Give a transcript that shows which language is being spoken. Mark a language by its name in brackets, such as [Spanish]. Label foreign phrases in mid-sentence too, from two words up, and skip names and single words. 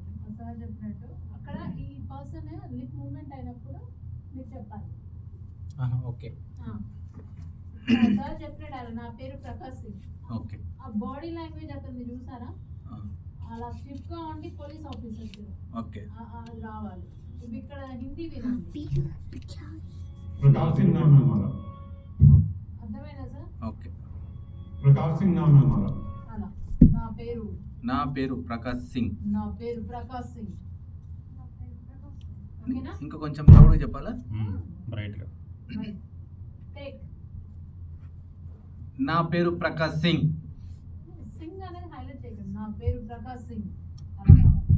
[Telugu] ఆ సార్ చెప్పినట్టు అక్కడ ఈ పర్సన్ [English] lip movement [Telugu] అయినప్పుడు మీరు చెప్పాలి. ఓకే ఆ. సార్ చెప్పినట్టు నా పేరు ప్రకాష్ సింగ్. ఓకే ఆ [English] body language [Telugu] అతను చూసారా? అలా స్టిఫ్ గా ఉండి [English] police officer [Telugu] ఓకే అది రావాలి. ఇప్పుడు ఇక్కడ హిందీ వినండి. [Hindi] प्रकाश सिंह नाम है हमारा. [Telugu] అర్థమైనా సార్? ఓకే [Hindi] प्रकाश सिंह नाम है हमारा. [Telugu] అలా నా పేరు నా పేరు ప్రకాష్ సింగ్. ప్రకాష్ సింగ్. ఓకేనా? ఇంకా కొంచెం లౌడ్గా చెప్పాలా? బ్రైట్గా. టేక్. నా పేరు ప్రకాష్ సింగ్. సింగ్ అనేది హైలైట్ చేయకండి. నా పేరు ప్రకాష్ సింగ్ అలా రావాలి.